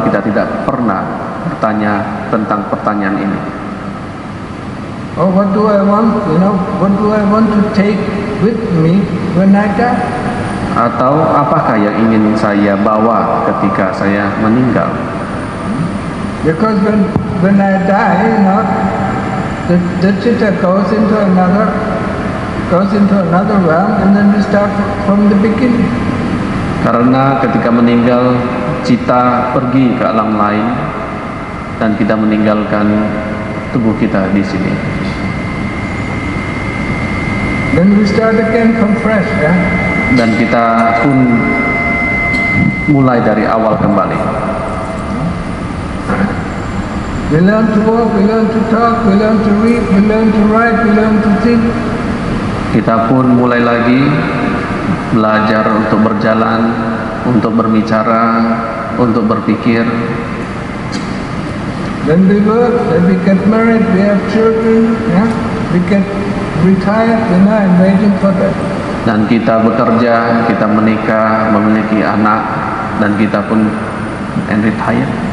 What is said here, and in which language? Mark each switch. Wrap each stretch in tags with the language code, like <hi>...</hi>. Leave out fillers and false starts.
<id>Kita tidak pernah bertanya tentang pertanyaan ini.</id> <en>Oh, what do I want? What do I want to take with me when I die?</en> <id>Atau apakah yang ingin saya bawa ketika saya meninggal?</id> <en>Because when I die, the chitta goes into another goes into another realm, and then we start from the beginning.</en> <id>Karena ketika meninggal, cita pergi ke alam lain dan kita meninggalkan tubuh kita di sini.</id> <en>Then we start again from fresh, yeah?</en> <id>Dan kita pun mulai dari awal kembali.</id> <en>We learn to walk, we learn to talk, we learn to read, we learn to write, we learn to think.</en> <id>Kita pun mulai lagi belajar untuk berjalan, untuk berbicara, untuk berpikir.</id> <en>Then we work, then we get married, we have children, yeah? We get retired, and waiting for that.</en> <id>Dan kita bekerja, kita menikah, memiliki anak, dan kita pun retire.</id>